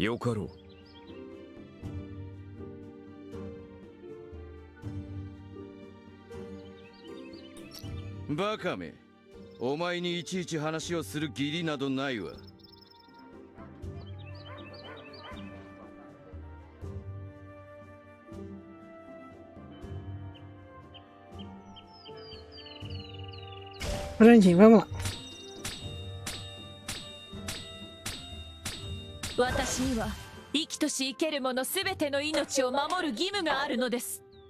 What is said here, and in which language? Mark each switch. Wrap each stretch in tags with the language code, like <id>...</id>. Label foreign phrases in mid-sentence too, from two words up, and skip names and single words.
<ja>よかろう。バカめ、お前にいちいち話をする義理などないわ。</ja> <pt>Brandinho, vamos lá.</pt> <ja>私には生きとし生けるものすべての命を守る義務があるのです。</ja>